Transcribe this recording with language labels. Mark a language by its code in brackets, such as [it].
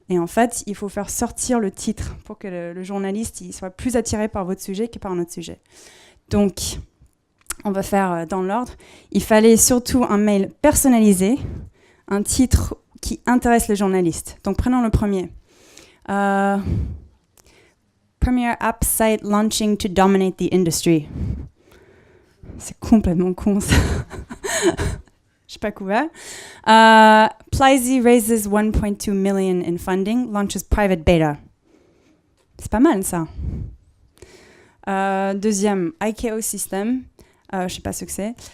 [fr] Et en fait, il faut faire sortir le titre pour que le journaliste il soit plus attiré par votre sujet que par un autre sujet. Donc, on va faire dans l'ordre. Il fallait surtout un mail personnalisé, un titre qui intéresse le journaliste. Donc, prenons le premier. [en] Premier app site launching to dominate the industry. [fr] C'est complètement con, ça. Je sais pas quoi. [en] Plizy raises 1.2 million in funding, launches private beta. [fr] C'est pas mal, ça. Deuxième, IKO System. Je sais pas ce que c'est.